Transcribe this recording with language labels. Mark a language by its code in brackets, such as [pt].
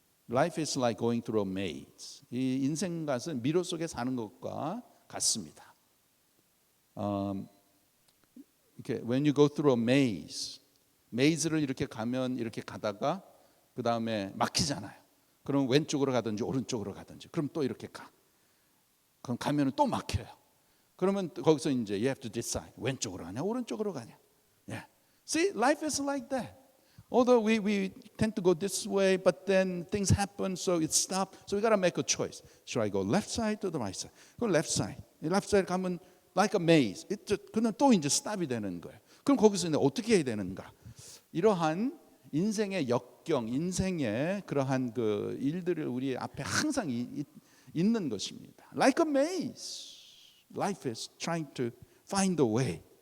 [en] Life is like going through a maze. [ko] 이 인생 것은 미로 속에 사는 것과 같습니다. 이렇게 [en] when you go through a maze, [ko] maze를 이렇게 가면 이렇게 가다가 그 다음에 막히잖아요. 그럼 왼쪽으로 가든지 오른쪽으로 가든지, 그럼 또 이렇게 가. 그럼 가면은 또 막혀요. 그러면 거기서 이제 [en] you have to decide [ko] 왼쪽으로 가냐 오른쪽으로 가냐. [en] See, life is like that. Although we tend to go this way, but then things happen, so it stops. So we got to make a choice. Should I go left side to the right side? Go left side. Left side [ko] 가면 [en] like a maze. [ko] 그는 또 이제 stop이 되는 거예요. 그럼 거기서 이제 어떻게 해야 되는가? 이러한 인생의 역경, 인생의 그러한 그 일들을 우리 앞에 항상 있는 것입니다. [en] Like a maze. Life is trying to find a way.